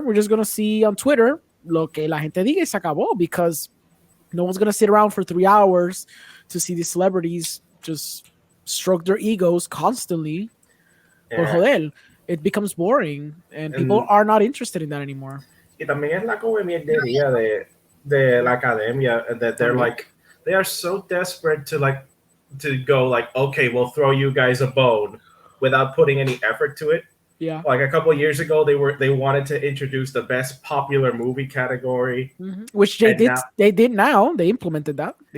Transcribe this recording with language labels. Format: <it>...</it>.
<en>We're just going to see on Twitter</en> <es>lo que la gente diga y se acabó,</es> <en>because no one's going to sit around for 3 hours to see these celebrities just stroke their egos constantly.</en> <es>Por joder.</es> <en>It becomes boring and people are not interested in that anymore.</en> <es>Y también es la comediería de la academia</es> <en>that they're like, they are so desperate to go like, okay, we'll throw you guys a bone without putting any effort to it. Yeah. Like a couple of years ago, they wanted to introduce the best popular movie category, Which they and did. now They did now. They implemented that. They</en>